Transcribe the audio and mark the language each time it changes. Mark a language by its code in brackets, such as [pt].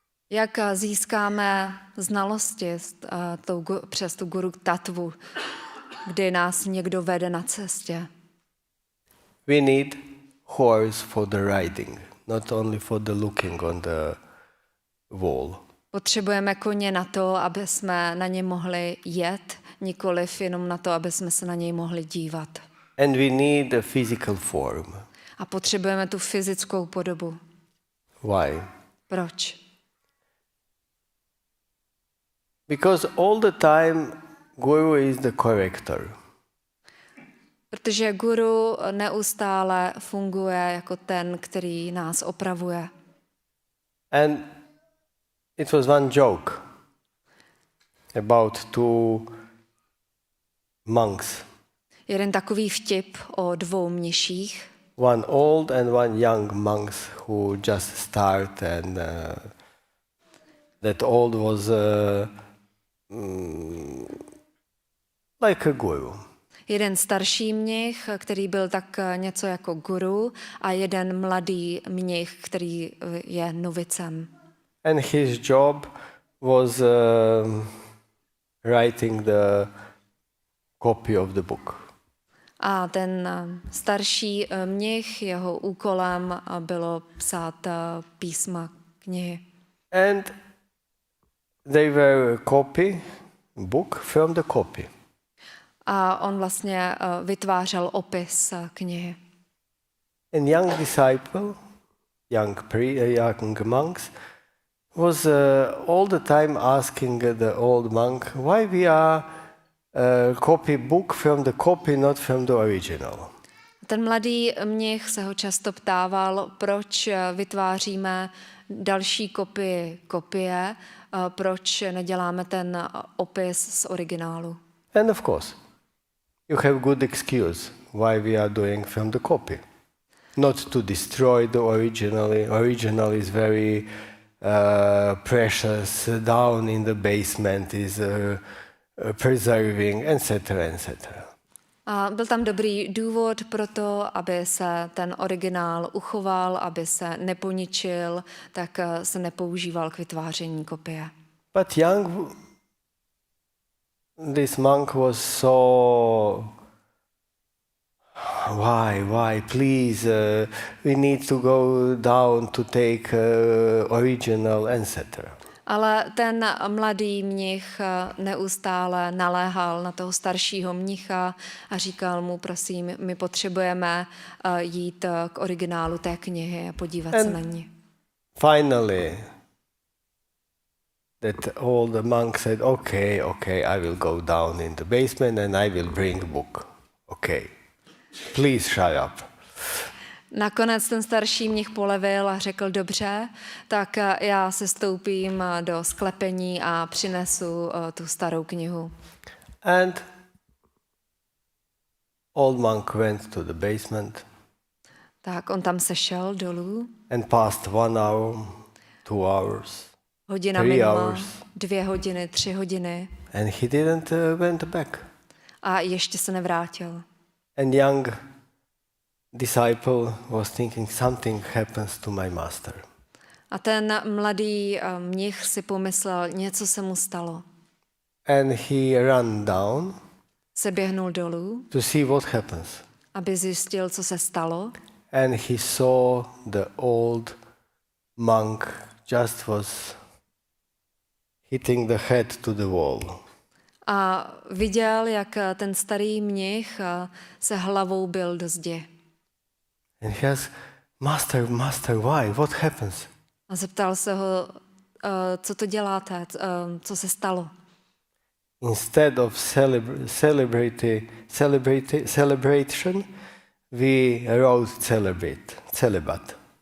[cs] Jak získáme znalosti přes tu Guru Tattvu, kdy nás někdo vede na cestě? [en] We need horse for the riding, not only for the looking on the wall. [cs] Potřebujeme koně na to, aby jsme na ně mohli jet, nikoliv jenom na to, aby jsme se na něj mohli dívat. [en] And we need a physical form. [cs] A potřebujeme tu fyzickou podobu. [en] Why? [cs] Proč? [en] Because all the time Guru is the corrector. [cs] Protože guru neustále funguje jako ten, který nás opravuje. [en] And it was one joke. about two monks. [cs] Jeden takový vtip o dvou mniších. [en] One old and one young monks who just start, and that old was like a guru. [cs] Jeden starší mnich, který byl tak něco jako guru, a jeden mladý mnich, který je novicem. [en] And his job was writing the copy of the book. [cs] A ten starší mnich, jeho úkolem bylo psát písma knihy. [en] And they were copy book from the copy. [cs] A on vlastně vytvářel opis knihy. [en] And young disciple, young monks, was all the time asking the old monk, why we are copy book from the copy, not from the original. [cs] Ten mladý mnich se ho často ptával, proč vytváříme další kopie, proč neděláme ten opis z originálu. [en] And of course, you have good excuse why we are doing from the copy. Not to destroy the original. Original is very precious, down in the basement is preserving, etc., etc. [cs] A byl tam dobrý důvod pro to, aby se ten originál uchoval, aby se neponičil, tak se nepoužíval k vytváření kopie. [en] But this monk was so, why, please, we need to go down to take original, etc. [cs] Ale ten mladý mnich neustále naléhal na toho staršího mnicha a říkal mu, prosím, my potřebujeme jít k originálu té knihy a podívat se na ní. [en] Finally, that old monk said, okay, I will go down in the basement and I will bring the book. Okay, please shut up. [cs] Nakonec ten starší mnich polevil a řekl, dobře, tak já se stoupím do sklepení a přinesu tu starou knihu. [en] And old monk went to the basement. [cs] Tak on tam sešel dolů. [en] And passed 1 hour, 2 hours, [cs] Hodina [en] 3 [cs] minula, [en] hours. [cs] 2 hodiny, 3 hodiny. [en] And he didn't went back. [cs] A ještě se nevrátil. [en] And young disciple was thinking something happens to my master. [cs] A ten mladý mnich si pomyslel, něco se mu stalo. [en] And he ran down [cs] Se běhnul dolů, [en] to see what happens. [cs] aby zjistil, co se stalo. [en] And he saw the old monk just was hitting the head to the wall. [cs] A viděl, jak ten starý mnich se hlavou bil do zdi. [en] And he asked, Master, why? What happens? [cs] A zeptal se ho, co to děláte, co se stalo. [en] Instead of celebration, we wrote celibate.